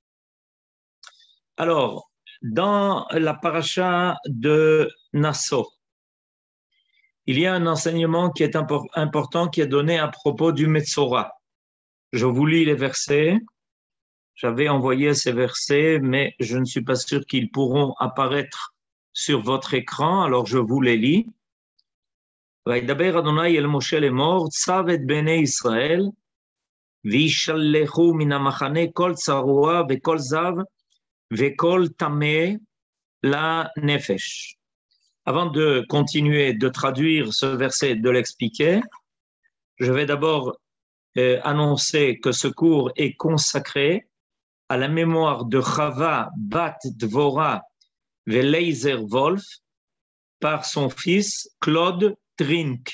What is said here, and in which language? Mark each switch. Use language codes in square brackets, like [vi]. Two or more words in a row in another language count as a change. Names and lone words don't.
[fr] Alors, dans la paracha de Nasso, il y a un enseignement qui est important qui est donné à propos du Metzora. Je vous lis les versets. J'avais envoyé ces versets, mais je ne suis pas sûr qu'ils pourront apparaître sur votre écran, alors je vous les lis. [he] וידבר אדוני אל משה לאמור, צו את בני ישראל, וישלחו מן המחנה כל צרוע וכל זב וכל טמא לנפש. [fr] Avant de continuer de traduire ce verset, de l'expliquer, je vais d'abord annoncer que ce cours est consacré à la mémoire de Chava Bat Dvora Veleizer Wolf par son fils Claude Trink.